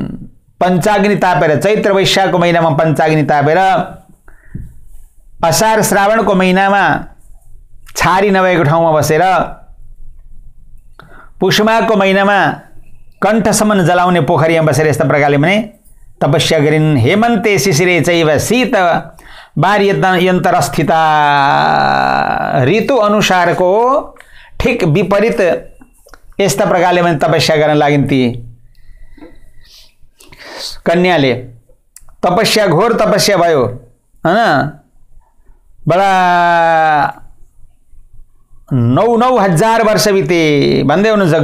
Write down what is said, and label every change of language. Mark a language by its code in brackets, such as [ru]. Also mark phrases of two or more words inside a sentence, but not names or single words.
[ne] पंचाग्नि तापेर चैत्र वैशाखको महिनामा पंचाग्नि तापेर असार श्रावणको महिनामा छारी नभएको ठाउँमा बसेर पुष्यमाघको महिनामा कण्ठसम्म जलाउने पोखरीमा बसेर यस्ता प्रकारले भने तपस्या गरिन्। [sa] हेमन्ते शिशिरे चैव शीत वार्यन्तरस्थिता, [ne] ऋतु अनुसारको ठीक विपरीत यस्ता प्रकारले पनि तपस्या गर्न लागिन् ती कन्याले। तपस्या घोर तपस्या भयो हैन। बडा 9,000 वर्ष बिते भन्दै हुनुहुन्छ।